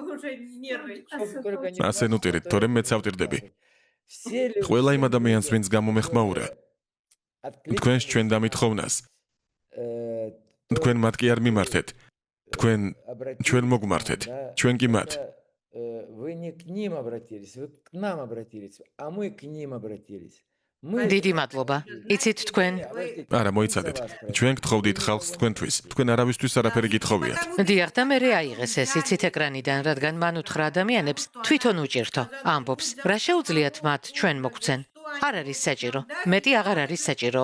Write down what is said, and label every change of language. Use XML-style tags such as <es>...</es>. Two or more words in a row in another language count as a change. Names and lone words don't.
<ka>ასე ნუტირით, თორემ მეც ავტირდები. ყველა იმ ადამიანს, ვინც გამომეხმაურა, თქვენს ჩვენ დამითხოვნას, თქვენ მათ კი არ მიმართეთ, თქვენ ჩვენ მოგმართეთ, ჩვენ კი მათ.</ka> <ru>Вы не к ним обратились, вы к нам обратились, а мы к ним обратились.</ru> <ka>დიდი მადლობა. იცით თქვენ? არა, მოიცადეთ. ჩვენ გთხოვდით ხალხს თქვენთვის. თქვენ არავისთვის არაფერი გითხოვიათ. დიახ, და მე აიღეს ეს იცით ეკრანიდან, რადგან მან უთხრა ადამიანებს თვითონ უჭირთო. ამბობს, რა შეუძლიათ მათ ჩვენ მოგცენ? არ არის საჭირო. მეტი აღარ არის საჭირო.</ka>